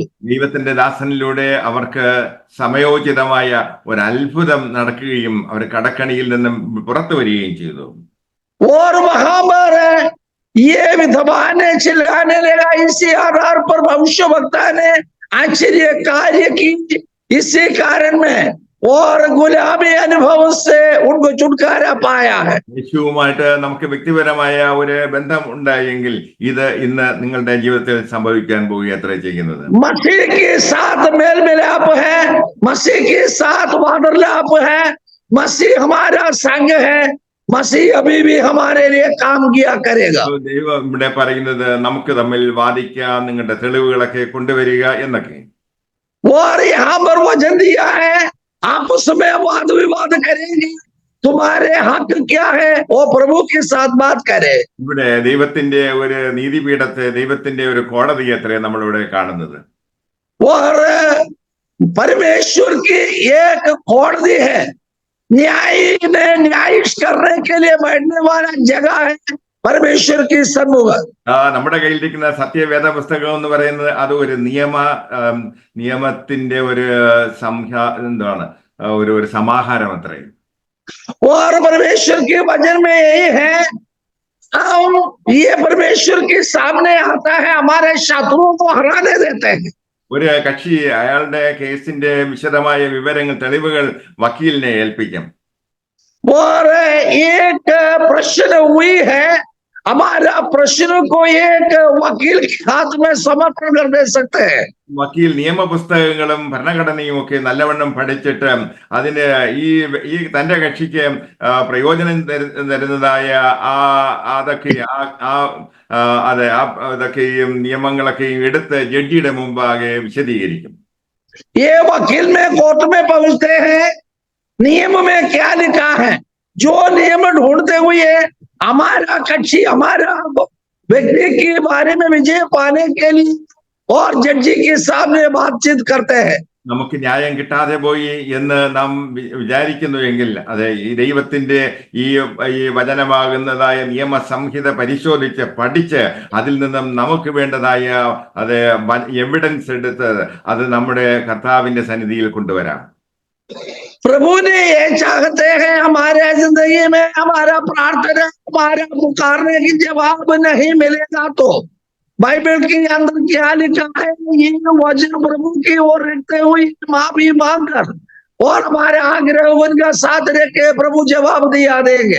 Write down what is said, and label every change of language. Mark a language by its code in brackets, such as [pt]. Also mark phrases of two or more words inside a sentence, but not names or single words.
[ml] ദൈവത്തിന്റെ ദാസനിലൂടെ അവർക്ക് സമയോചിതമായ ഒരു അത്ഭുതം നടക്കുകയും അവർ കടക്കണിയിൽ നിന്നും പുറത്തു വരികയും ചെയ്തു. [hi] और वहां पर ये विधवा ने चिल्लाने लगा, इसी आधार पर भविष्यवक्ता ने आश्चर्य कार्य की, इसी कारण में और गुलामी अनुभव से उनको छुटकारा पाया है। [ml] യേശുവുമായിട്ട് നമുക്ക് വ്യക്തിപരമായ ഒരു ബന്ധം ഉണ്ടായെങ്കിൽ ഇത് ഇന്ന് നിങ്ങളുടെ ജീവിതത്തിൽ സംഭവിക്കാൻ പോവുക അത്ര ചെയ്യുന്നത്. [hi] मसीह के साथ मेल मिलाप है, मसीह के साथ वार्तालाप है, मसीह हमारा संग है, मसीह अभी भी हमारे लिए काम किया करेगा। [ml] ദൈവം ഇവിടെ പറയുന്നത് നമുക്ക് തമ്മിൽ വാദിക്കാം, നിങ്ങളുടെ തെളിവുകളൊക്കെ കൊണ്ടുവരിക എന്നൊക്കെ. [hi] और यहाँ पर वचन दिया है, आपस में वाद विवाद करेंगे, तुम्हारे हक क्या है वो प्रभु के साथ बात करे। [ml] ഇവിടെ ദൈവത്തിന്റെ ഒരു നീതിപീഠത്തെ, ദൈവത്തിന്റെ ഒരു കോടതി അത്രേ നമ്മളിവിടെ കാണുന്നത്. [hi] और परमेश्वर की एक कोടതി है, न्याय ने न्याय करने के लिए बैठने वाला जगह है परमेश्वर की सन्मुख। [ml] നമ്മുടെ കയ്യിലിരിക്കുന്ന സത്യവേദ പുസ്തകം എന്ന് പറയുന്നത് അത് ഒരു നിയമത്തിന്റെ ഒരു എന്താണ് ഒരു സമാഹാരം അത്രേ. [hi] और परमेश्वर के वचन में यही है, हम ये परमेश्वर के सामने आता है, हमारे शत्रुओं को हराने देते हैं। [ml] ഒരു കക്ഷി അയാളുടെ കേസിന്റെ വിശദമായ വിവരങ്ങൾ, തെളിവുകൾ വക്കീലിനെ ഏൽപ്പിക്കും. [hi] और एक प्रश्न हुई है, हमारा प्रश्न को एक वकील के हाथ में समर्पण कर दे सकते हैं। [ml] വക്കീൽ നിയമപുസ്തകങ്ങളും ഭരണഘടനയും ഒക്കെ നല്ലവണ്ണം പഠിച്ചിട്ട് അതിന് ഈ തന്റെ കക്ഷിക്ക് പ്രയോജനം തരുന്നതായ അതൊക്കെയും നിയമങ്ങളൊക്കെയും എടുത്ത് ജഡ്ജിയുടെ മുമ്പാകെ വിശദീകരിക്കും. [hi] ये वकील में कोर्ट में पहुंचते हैं, नियम में क्या लिखा है, जो नियम ढूंढते हुए हमारा कक्षी, हमारा व्यक्ति के बारे में विजय पाने के लिए और जड्जी के सामने बातचीत करते हैं. [ml] നമുക്ക് ന്യായം കിട്ടാതെ പോയി എന്ന് നാം വിചാരിക്കുന്നുവെങ്കിൽ, അതെ, ഈ ദൈവത്തിന്റെ ഈ ഈ വചനമാകുന്നതായ നിയമസംഹിത പരിശോധിച്ച് പഠിച്ച് അതിൽ നിന്നും നമുക്ക് വേണ്ടതായ അത് എവിഡൻസ് എടുത്ത് അത് നമ്മുടെ കർത്താവിന്റെ സന്നിധിയിൽ കൊണ്ടുവരാം. [hi] प्रभु ने ये चाहते हैं हमारे जिंदगी में हमारा प्रार्थना, हमारा पुकारने की जवाब नहीं मिलेगा तो बाइबल के अंदर क्या लिखा है, ये वचन प्रभु की ओर रखते हुए माफी मांगकर और हमारे आग्रह उनका साथ रख के प्रभु जवाब दिया देंगे.